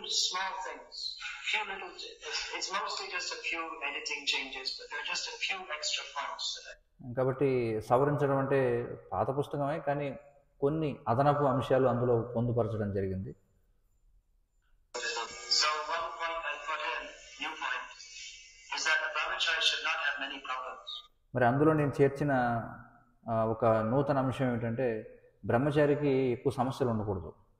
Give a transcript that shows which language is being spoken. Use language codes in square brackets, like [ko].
[en] Small things, few little, it's mostly just a few editing changes, but there are just a few extra points today. [te] కాబట్టి సవరించడం అంటే పాత పుస్తకమే, కానీ కొన్ని అదనపు అంశాలు అందులో పొందుపరచడం జరిగింది. [en] So one point I put in, new point, is that a brahmachari should not have many problems. [te] మరి అందులో నేను చేర్చిన ఒక నూతన అంశం ఏమిటంటే బ్రహ్మచారికి ఎక్కువ సమస్యలు ఉండకూడదు.